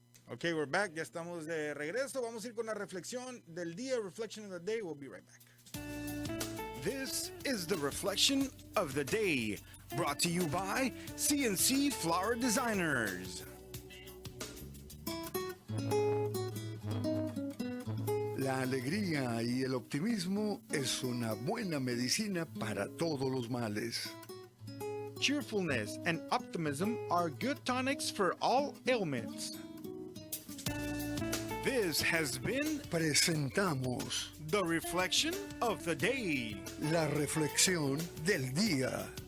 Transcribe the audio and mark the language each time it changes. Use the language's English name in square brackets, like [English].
[Spanish] Okay, we're back. Ya estamos de regreso. Vamos a ir con la reflexión del día, reflection of the day. [English] We'll be right back. This is the reflection of the day, brought to you by CNC Flower Designers. [Spanish] La alegría y el optimismo es una buena medicina para todos los males. [English] Cheerfulness and optimism are good tonics for all ailments. This has been [Spanish] Presentamos [English] The reflection of the day. [Spanish] la reflexión del día.